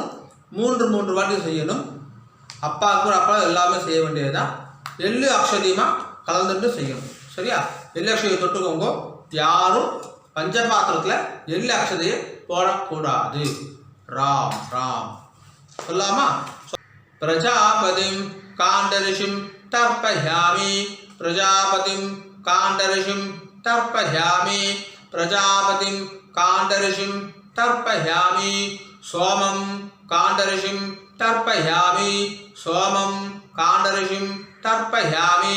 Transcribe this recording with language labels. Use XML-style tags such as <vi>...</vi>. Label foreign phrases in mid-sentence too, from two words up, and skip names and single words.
<ta>3 வாட்டி செய்யணும். அப்பாவுக்கு அப்பா எல்லாமே செய்ய வேண்டியதுதான். எள்ளு அக்ஷதியமாக கலந்துட்டு செய்யணும். சரியா? எள்ளு அக்ஷதியை தொட்டுக்கோங்க. யாரும் பஞ்சபாத்திரத்தில் எள்ளு அக்ஷதையை போடக்கூடாது.</ta> <sa>राम राम சொல்லாமா प्रजापतिं काण्डऋषिं तर्पयामि प्रजापतिं काण्डऋषिं तर्पयामि प्रजापतिं काण्डऋषिं तर्पयामि सोमं काण्डऋषिं तर्पयामि सोमं काण्डऋषिं तर्पयामि</sa>